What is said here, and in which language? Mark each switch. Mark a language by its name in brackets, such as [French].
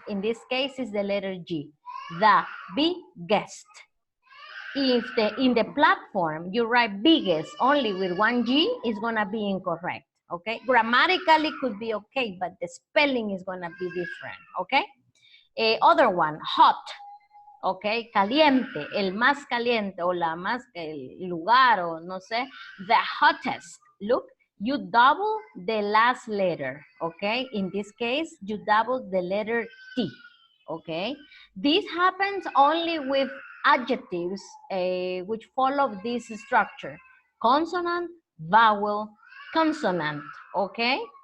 [English] In this case, it's the letter G. The biggest. If in the platform you write biggest only with one G, it's gonna be incorrect, okay? Grammatically could be okay, but the spelling is gonna be different, okay? Other one, hot, okay? [Spanish] Caliente, el más caliente o la más, el lugar o no sé, [English] the hottest. Look, you double the last letter, okay? In this case, you double the letter T, okay? This happens only with adjectives which follow this structure. Consonant, vowel, consonant, okay?